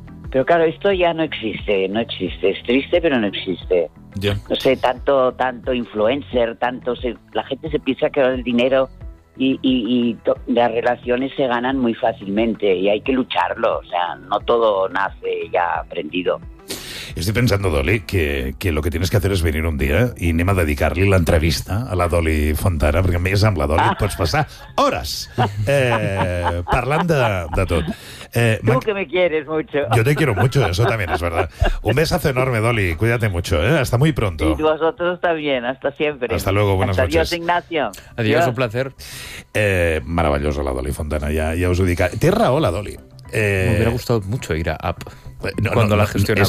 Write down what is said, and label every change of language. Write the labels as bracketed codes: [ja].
[es] Pero claro, esto ya no existe. Es triste, pero no existe. Yeah. No sé, tanto influencer, tanto... La gente se piensa que el dinero y las relaciones se ganan muy fácilmente y hay que lucharlo. O sea, no todo nace ya aprendido. Estoy pensando, Dolly, que lo que tienes que hacer es venir un día y [ca] anem a dedicar-li l'entrevista a la Dolly Fontana, perquè més amb la Dolly et pots passar hores parlant de tot. [es] Tú que me quieres mucho. Yo te quiero mucho, eso también es verdad. Un besazo enorme, Dolly. Cuídate mucho, ¿eh? Hasta muy pronto. Y vosotros también, hasta siempre. Hasta luego, buenas hasta noches. Adiós, Ignacio. Adiós, un placer. Maravilloso la Dolly Fontana, ya os ubica. Tierra, hola, Dolly. Me hubiera gustado mucho ir a App cuando la gestionaba